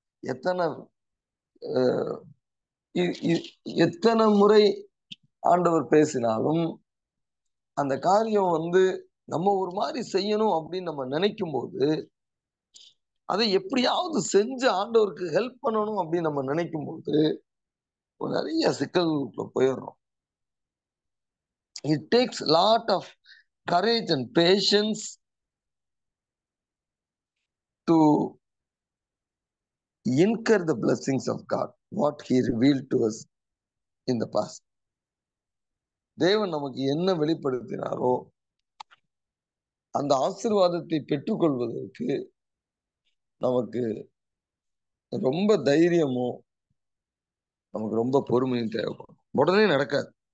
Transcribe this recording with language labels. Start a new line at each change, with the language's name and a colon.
Tamil: எத்தனை அ இ இ எத்தனை முறை ஆண்டவர் பேசினாலும், அந்த காரியம் நம்ம ஒரு மாரி செய்யணும் அப்படின்னு நம்ம நினைக்கும்போது, அதை எப்படியாவது செஞ்சு ஆண்டவருக்கு ஹெல்ப் பண்ணணும் அப்படின்னு நம்ம நினைக்கும்போது, நிறைய சிக்கல்களுக்குள்ள போயிடுறோம்.
English: It takes lot of courage and patience to incur the blessings of God, what He revealed to us in the past.
Tamil: தேவன் நமக்கு என்ன வெளிப்படுத்தினாரோ அந்த ஆசீர்வாதத்தை பெற்றுக்கொள்வதற்கு நமக்கு ரொம்ப தைரியமும், நமக்கு ரொம்ப பொறுமையும் தேவைப்படும். உடனே நடக்காது.